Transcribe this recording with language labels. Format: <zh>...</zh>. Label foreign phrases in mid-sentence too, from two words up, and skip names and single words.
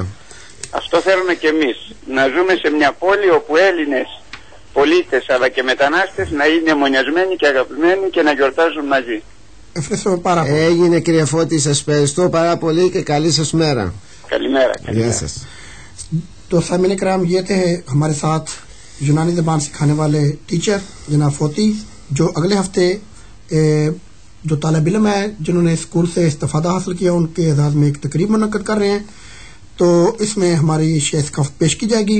<el>Αυτό θέλουμε και εμείς. Να ζούμε σε μια πόλη όπου Έλληνες πολίτες αλλά και μετανάστες να είναι μονιασμένοι και αγαπημένοι και να γιορτάζουν μαζί. Ευχαριστούμε πάρα πολύ. Έγινε κύριε Φώτη, σας ευχαριστώ πάρα πολύ και καλή σας μέρα. Καλημέρα. Γεια σας.</el> <ur>تو سامنے کرام یہ تھے ہمارے ساتھ یونانی زبان سکھانے والے ٹیچر جناب فوتی جو اگلے ہفتے جو طالب علم ہے جنہوں نے اسکول سے استفادہ حاصل کیا ان کے اعزاز میں ایک تقریب منعقد کر رہے ہیں تو اس میں ہماری شیز پیش کی جائے گی.</ur>